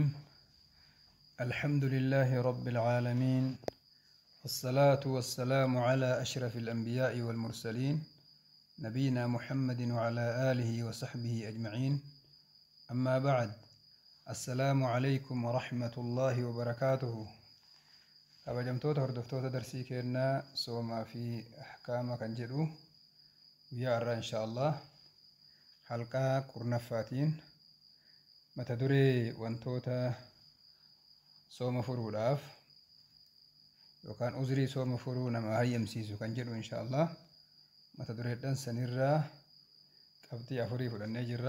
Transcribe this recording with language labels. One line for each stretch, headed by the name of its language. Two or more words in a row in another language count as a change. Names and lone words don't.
Arabic: الحمد لله رب العالمين، والصلاة والسلام على أشرف الأنبياء والمرسلين نبينا محمد وعلى آله وصحبه أجمعين. أما بعد، السلام عليكم ورحمة الله وبركاته.
Oromo: kabajamtoota hordoftoota darsii kennaa soomaa fi ahkaama kan jedhu guyyaa irraa inshaallah halqaa kurnaffaatiin mata duree wantoota sooma furuudhaaf yookaan uzrii sooma furuu nama hayyamsiisu kan jedhu inshaallah mata dureedhaan sanirraa qabxii afurii fudhannee jirra.